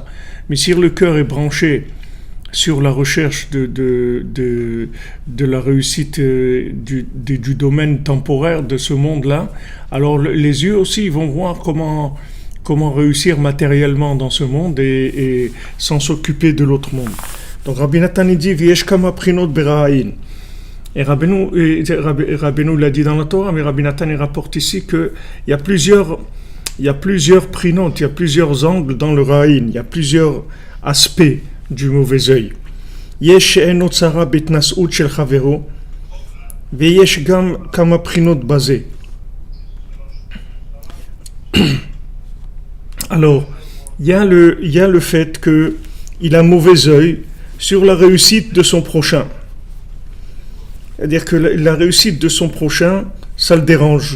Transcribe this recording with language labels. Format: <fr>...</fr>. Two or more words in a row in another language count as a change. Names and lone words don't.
<fr>Mais si le cœur est branché sur la recherche de la réussite du domaine temporaire de ce monde-là, alors les yeux aussi ils vont voir comment réussir matériellement dans ce monde et sans s'occuper de l'autre monde. Donc Rabbi Nathan dit</fr> <he>ויש כמה פרינות ברע עין.</he> <fr>Et Rabbeinu l'a dit dans la Torah, mais Rabbi Nathan rapporte ici qu'il y a plusieurs prinot, il y a plusieurs angles dans le ra'in, il y a plusieurs aspects du mauvais œil.</fr> <he>יש שאינו צרה בהתנשאות של חברו, ויש גם כמה פרינות בזה.</he> <fr>Alors, il y a le fait qu'il a mauvais œil sur la réussite de son prochain. C'est-à-dire que la réussite de son prochain, ça le dérange.</fr>